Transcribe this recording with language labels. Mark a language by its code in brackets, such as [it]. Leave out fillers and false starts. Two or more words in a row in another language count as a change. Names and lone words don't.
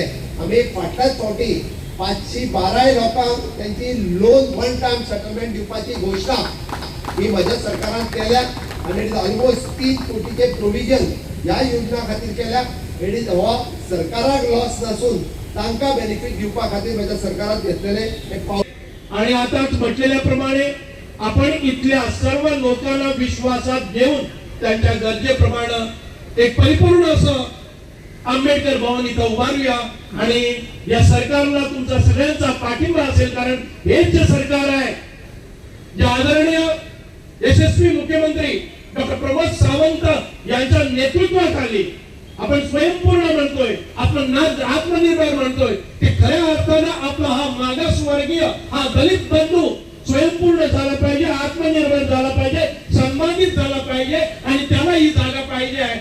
[kok] आमी फाटल्याच फावटी 512 लोकांक त्यांची [en] loan one time settlement [kok] दिवपाची घोषणा ही म्हज्या सरकारान केल्या आनी [en] it is almost [kok] 3 कोटीचे प्रोव्हिजन ह्या योजना खातीर केल्या. [en] it is [kok] हो सरकाराक लॉस नसून तांकां बेनिफीट दिवपा खातीर म्हज्या सरकारान घेतलेले एक पावल. [mr] आणि आताच म्हटलेल्याप्रमाणे आपण इथल्या सर्व लोकांना विश्वासात घेऊन त्यांच्या गरजेप्रमाणे एक परिपूर्ण असं आंबेडकर भवन इथं उभारूया आणि या सरकारला तुमचा सगळ्यांचा पाठिंबा असेल. कारण हेच जे सरकार आहे जे आदरणीय यशस्वी मुख्यमंत्री डॉक्टर प्रमोद सावंत यांच्या नेतृत्वाखाली आपण स्वयंपूर्ण म्हणतोय, आपण आत्मनिर्भर म्हणतोय, ते खऱ्या अर्थानं आपला हा मागासवर्गीय हा दलित बंधू स्वयंपूर्ण झाला पाहिजे, आत्मनिर्भर झाला पाहिजे, सन्मानित झाला पाहिजे आणि त्याला ही जागा पाहिजे आहे.